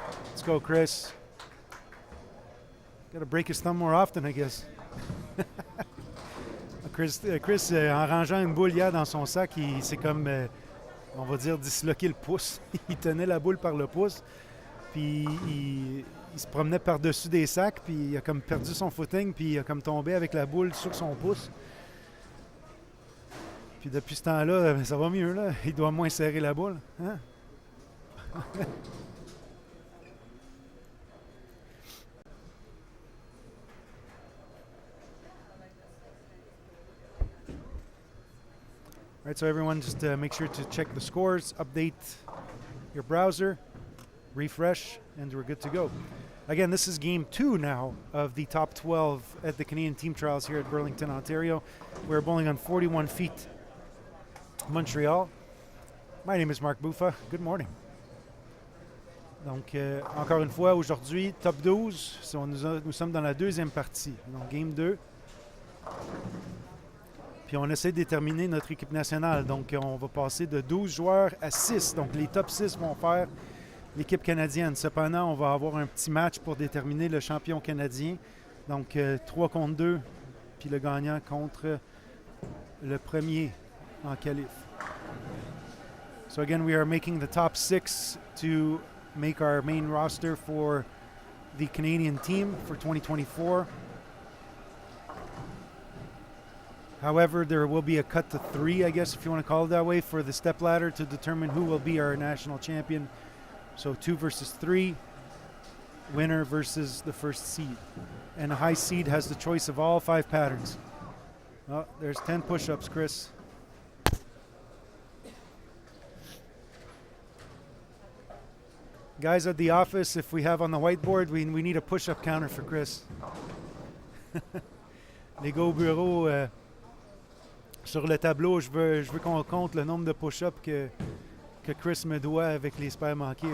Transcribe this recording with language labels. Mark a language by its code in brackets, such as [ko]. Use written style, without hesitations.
[en] Let's go, Chris. Got to break his thumb more often, I guess. [fr] Chris en rangeant une boule hier dans son sac, il s'est comme, on va dire, disloqué le pouce. Il tenait la boule par le pouce, puis il se promenait par-dessus des sacs, puis il a comme perdu son footing, puis il a comme tombé avec la boule sur son pouce. Puis depuis ce temps-là, ça va mieux, là. Il doit moins serrer la boule. Hein? [en] All right, so everyone just make sure to check the scores, update your browser, refresh, and we're good to go. Again, this is game 2 now of the top 12 at the Canadian Team Trials here at Burlington, Ontario. We're bowling on 41 feet, Montreal. My name is Mark Buffa. Good morning. [fr] Donc, encore une fois, aujourd'hui, top 12. So, nous sommes dans la deuxième partie, donc game 2. Puis on essaie de déterminer notre équipe nationale. Donc, on va passer de 12 joueurs à 6. Donc, les top 6 vont faire l'équipe canadienne. Cependant, on va avoir un petit match pour déterminer le champion canadien. Donc, 3 contre 2, puis le gagnant contre le premier en qualif. [en] So, again, we are making the top 6 to make our main roster for the Canadian team for 2024. However, there will be a cut to 3, I guess, if you want to call it that way, for the Stepladder to determine who will be our national champion. So 2 versus 3, winner versus the first seed. And a high seed has the choice of all 5 patterns. Oh, there's 10 push-ups, Chris. Guys at the office, if we have on the whiteboard, we need a push-up counter for Chris. [fr] Les gars au bureau, sur le tableau, je veux qu'on compte le nombre de push-ups que Chris me doit avec les spares manqués.